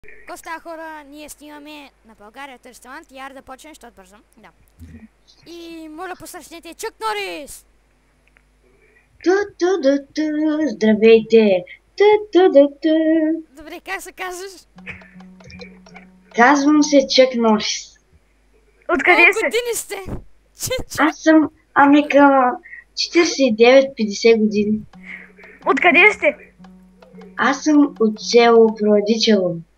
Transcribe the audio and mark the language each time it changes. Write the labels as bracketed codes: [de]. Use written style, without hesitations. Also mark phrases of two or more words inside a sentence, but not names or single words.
[bg] Какво става, хора? Ние снимаме на България ресторант и ар да почнем, защото бързам. Да. И моля посрещнете Чак Норис! Ту-ту-ду-ту, здравейте! Ту-ту-ду-ту. Добре, как се казваш? Казвам се Чак Норис. Откъде Колко си? години сте? Аз съм към 49-50 години. Откъде сте? Аз съм от село Проводичево.